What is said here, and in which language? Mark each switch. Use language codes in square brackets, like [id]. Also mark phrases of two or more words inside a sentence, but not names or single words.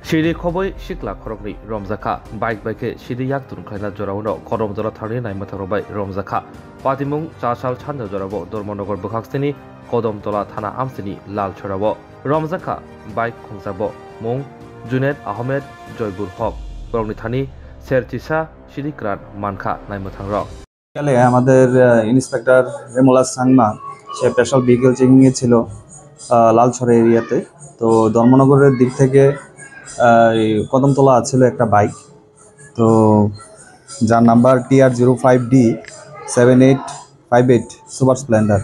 [trp] Shiri Koboi Shikla Korokni Romzaka Bike Bike Shidi Yaktun Kaina Jorauno Kodom Dora Tari Naimatarobai Romzaka Patimung Chashal Chanda Jorabo Dormonogor Bukhakstini Kodom Dola Thana Amstini Lal Chorabo Romzaka Bike Kongsabo Mung Junaid Ahmed Joybul Hok Korokni Thani Sertisa Shidikran Manka Naimatangrok [bn] আমাদের ইন্সপেক্টর রেমুলা সাংমা সে [en] special vehicle checking [bn] এ ছিল লালছড়া এরিয়াতে। তো ধর্মনগরের দিক থেকে কদমতলা ছিল একটা বাইক, তো যার নাম্বার TR05D 7858 সুপার স্প্লেন্ডার।